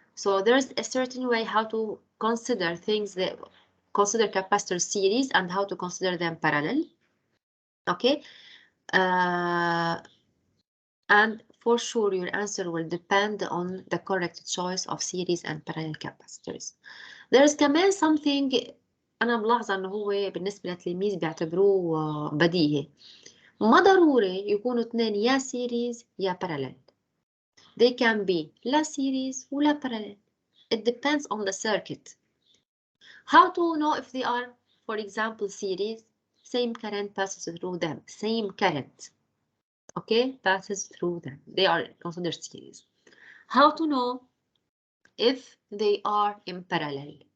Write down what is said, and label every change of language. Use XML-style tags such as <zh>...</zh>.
<en>So there's a certain way how to consider things that consider capacitor series and how to consider them parallel. Okay? And for sure, your answer will depend on the correct choice of series and parallel capacitors. There's</en> <ar>كمان</ar> <en>something</en> <ar>أنا ملاحظة إنه هو بالنسبة للتلاميذ بيعتبروه بديهي. ما ضروري يكونوا اثنين يا series يا parallel.</ar> <en>They can be</en> <ar>لا series ولا parallel.</ar> <en>It depends on the circuit. How to know if they are, for example, series? Same current passes through them. Same current. Okay, passes through them. They are considered series. How to know if they are in parallel?</en>